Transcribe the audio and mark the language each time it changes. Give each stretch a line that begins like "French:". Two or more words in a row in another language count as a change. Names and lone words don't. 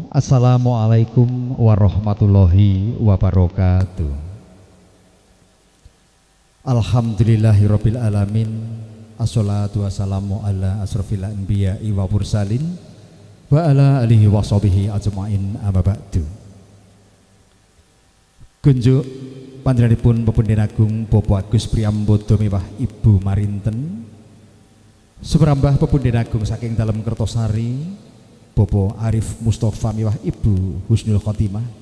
Arabic: السلام عليكم ورحمة الله وبركاته. الحمد لله رب العالمين. الصلاة والسلام على أشرف الأنبياء والمرسلين وعلى آله وصحبه أجمعين أما بعد.
Javanese: Kunjuk panjenenganipun Pepundhen Agung Bapak Agus Priyambodo miwah Ibu Marinten, Sumerambah Pepundhen Agung saking dalem Kertosari Bapak Arif Mustafa miwah Ibu Husnul Khotimah.